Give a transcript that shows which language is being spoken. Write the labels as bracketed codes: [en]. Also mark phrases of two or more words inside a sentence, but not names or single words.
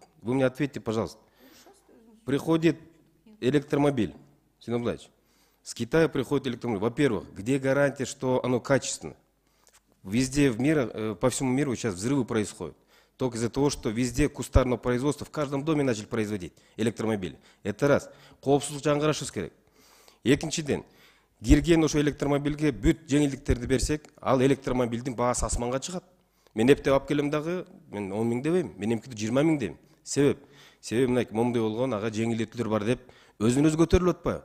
[ru] Вы мне ответьте, пожалуйста. Приходит электромобиль, Синод Владимирович. С Китая приходит электромобиль. Во-первых, где гарантия, что оно качественно? Везде в мире, по всему миру сейчас взрывы происходят. Только из-за того, что везде кустарное производство, в каждом доме начали производить электромобили. Это раз. [ky] Коопсуздук жаңгырашыбыз керек. Экинчиден, кирген ошо электромобилге бүт жеңилдиктерди берсек, ал электромобилдин баасы асманга чыгат. Мен эптеп алып келем дагы, мен 10 000 дебейм, менимки 20 000 дейм. Себеби мындай момундай болгон, ага жеңилдетүүлөр бар деп өзүнүз көтөрүлүп атпайбы?